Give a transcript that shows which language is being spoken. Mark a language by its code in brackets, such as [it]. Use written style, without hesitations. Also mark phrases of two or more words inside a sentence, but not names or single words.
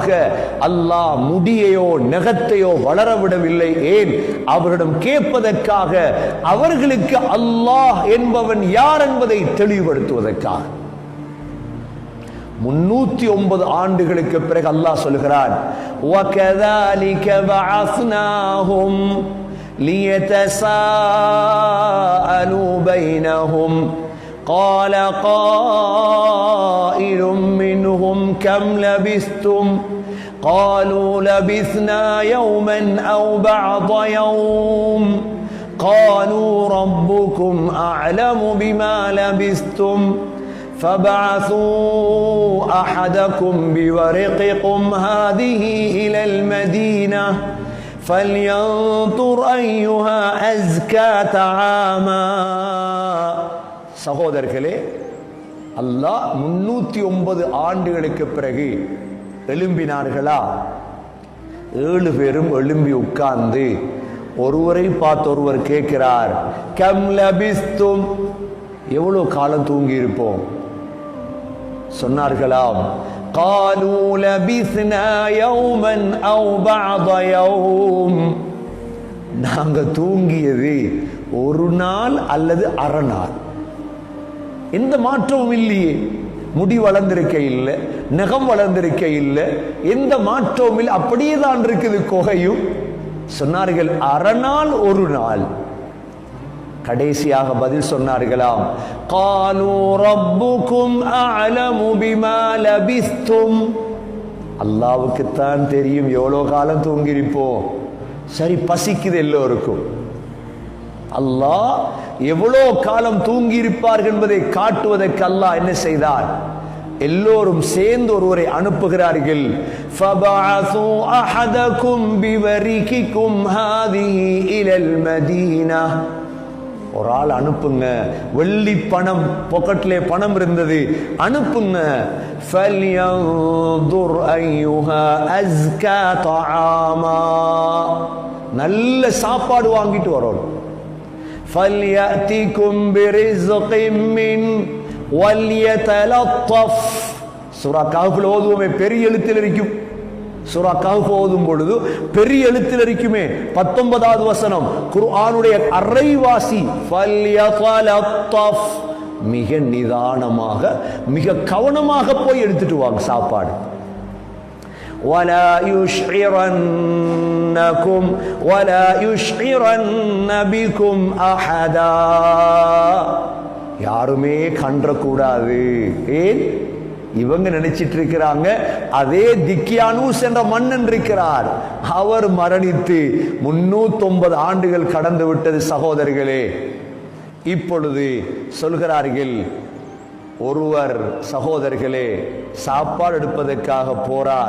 [ta] அல்லாஹ் முடியையோ நகத்தையோ வளரவிடவில்லை. ஏன்? அவரிடம் கேட்பதற்காக, அவர்களுக்கு அல்லாஹ் என்பவன் யார் என்பதை தெளிவுபடுத்துவதற்காக. 309 ஆண்டுகளுக்கு பிறகு அல்லாஹ் சொல்கிறான், [ar] وَكَذَلِكَ بَعَثْنَاهُمْ لِيَتَسَاءَلُوا بَيْنَهُمْ قَالَ قَائِلٌ مِّنْهُمْ كَمْ لَبِثْتُمْ قَالُوا لَبِثْنَا يَوْمًا أَوْ بَعْضَ يَوْمٍ قَالُوا رَبُّكُمْ أَعْلَمُ بِمَا لَبِثْتُمْ فَابْعَثُوا أَحَدَكُمْ بِوَرِقِكُمْ هَذِهِ إِلَى الْمَدِينَةِ فَلْيَنظُرْ أَيُّهَا أَزْكَى طَعَامًا. [ta] சகோதரர்களே, அல்லாஹ் 309 ஆண்டுகளுக்கு பிறகு எழும்பினார்களா? 7 பேரும் எழும்பி உட்கார்ந்து ஒருவரை பார்த்து ஒருவர் கேட்கிறார், [ar] كم لبثتم, [ta] எவ்வளவு காலம் தூங்கி இருப்போம்? சொன்னார்களாம், [ar] قالوا لبثنا يوما أو بعض يوم, [ta] நாங்க தூங்கியது ஒரு நாள் அல்லது அரை நாள். எந்த மாற்றமும் இல்லையே. முடி வளர்ந்திருக்க இல்லை, நகம் வளர்ந்திருக்க இல்லை, எந்த மாற்றமும் இல்லை, அப்படியே தான் இருக்குது குகையும். சொன்னார்கள் அரை நாள் ஒரு நாள். கடைசியாக பதில் சொன்னார்களாம், [ar] قالوا ربكم أعلم بما لبثتم, [ta] அல்லாஹ்வுக்கு தான் தெரியும் எவ்வளவு காலம் தூங்கியிருப்போம். சரி, பசிக்குது எல்லோருக்கும். அல்லாஹ் எவ்வளோ காலம் தூங்கி இருப்பார்கள் என்பதை காட்டுவதற்கு அல்லாஹ் என்ன செய்தார்? எல்லோரும் சேர்ந்து ஒருவரை அனுப்புகிறார்கள். [ar] فَبَعَثُوا أَحَدَكُمْ بِوَرِقِكُمْ هَذِهِ إِلَى الْمَدِينَةِ, [ta] ஒரு ஆள் அனுப்புங்க. வெள்ளி பணம், பாக்கெட்ல பணம் இருந்தது, அனுப்புங்க. [ar] فَلْيَنظُرْ أَيُّهَا أَزْكَى طَعَامًا, [ta] நல்ல சாப்பாடு வாங்கிட்டு வரணும். [ar] فَلْيَأْتِكُمْ بِرِزْقٍ مِّنْهُ وَلْيَتَلَطَّفْ. [ta] சூரா கஹ்ஃப்ல ஓதுவோமே, பெரிய எழுத்தில் இருக்கும். சூரா கஹ்ஃப் ஓதும் பொழுது பெரிய எழுத்தில் இருக்குமே. 19வது வசனம், குர்ஆனுடைய அரைவாசி. فَلْيَتَلَطَّفْ, மிக நிதானமாக மிக கவனமாக போய் எடுத்துட்டு வாங்க சாப்பாடு. [ar] وَلَا يُشْعِرَنَّ بِكُمْ أَحَدًا, [ta] யாருமே கண்டக்கூடாது. ஏன்? இவங்க நினைச்சிட்டு இருக்கிறாங்க அதே திக்கியானூஸ் என்ற மன்னன் இருக்கிறார், அவர் மரணித்து 309 ஆண்டுகள் கடந்து விட்டது. சகோதரர்களே, இப்பொழுது சொல்கிறார்கள், ஒருவர் சகோதரர்களே சாப்பாடு எடுப்பதற்காக போறார்.